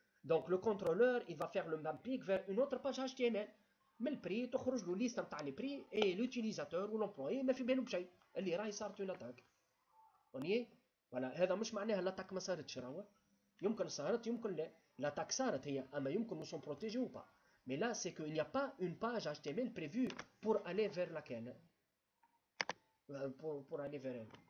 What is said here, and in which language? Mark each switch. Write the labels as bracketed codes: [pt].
[fr] Donc le contrôleur, il va faire le mapping vers une autre page HTML. Mais le prix, [ar] تخرج له [fr] liste نتاع les prix et l'utilisateur ou l'employé [ar] ما في بالو بشيء اللي راهي صارت [fr] une attaque. On y est. [ar] Voilà, هذا مش معناها l'attaque ما صارتش راهو. يمكن صارت يمكن لا. [fr] L'attaque [ar] صارت هي اما يمكن [fr] nous sommes protégés ou pas. Mais là, c'est qu'il n'y a pas une page HTML prévue pour aller vers laquelle. Pour aller vers elle.